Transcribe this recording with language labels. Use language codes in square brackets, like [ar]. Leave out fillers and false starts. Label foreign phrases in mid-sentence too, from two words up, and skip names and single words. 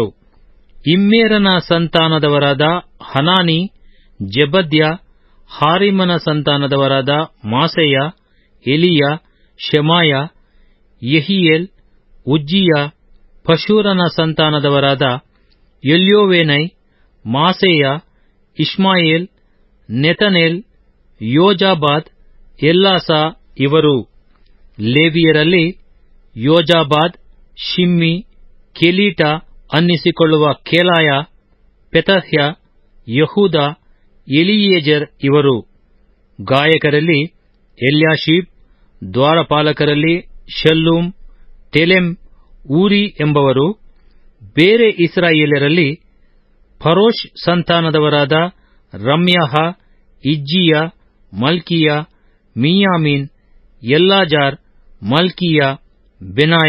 [kn] ಇಮ್ಮೇರನ ಸಂತಾನದವರಾದ ಹನಾನಿ, ಜೆಬದ್ಯ, ಹಾರಿಮನ ಸಂತಾನದವರಾದ ಮಾಸೇಯ, ಎಲಿಯ, ಶೆಮಾಯ, ಯೆಹಿಯೇಲ್, ಉಜ್ಜೀಯ, ಪಶೂರನ ಸಂತಾನದವರಾದ ಎಲ್ಯೋವೇನೈ, ಮಾಸೇಯ, ಇಷ್ಮಾಯೇಲ್, ನೆತನೇಲ್, ಯೋಜಾಬಾದ್, ಎಲ್ಲಾಸ ಇವರು. ಲೇವಿಯರಲ್ಲಿ ಯೋಜಾಬಾದ್, ಶಿಮ್ಮಿ, ಕೆಲೀಟ ಅನ್ನಿಸಿಕೊಳ್ಳುವ ಕೇಲಾಯ, ಪೆತಹ್ಯ, ಯಹೂದ, ಎಲಿಯೇಜರ್ ಇವರು. ಗಾಯಕರಲ್ಲಿ ಎಲ್ಯಾಷೀಬ್, ದ್ವಾರಪಾಲಕರಲ್ಲಿ ಶಲ್ಲೂಮ್, ಟೆಲೆಮ್, ಊರಿ ಎಂಬವರು. ಬೇರೆ ಇಸ್ರಾಯೇಲರಲ್ಲಿ ಫರೋಷ್ ಸಂತಾನದವರಾದ ರಮ್ಯಾಹ, ಇಜ್ಜೀಯ, ಮಲ್ಕೀಯ, ಮೀಯಾಮೀನ್, ಎಲ್ಲಾಜಾರ್, ಮಲ್ಕೀಯ, ಬೆನಾಯ.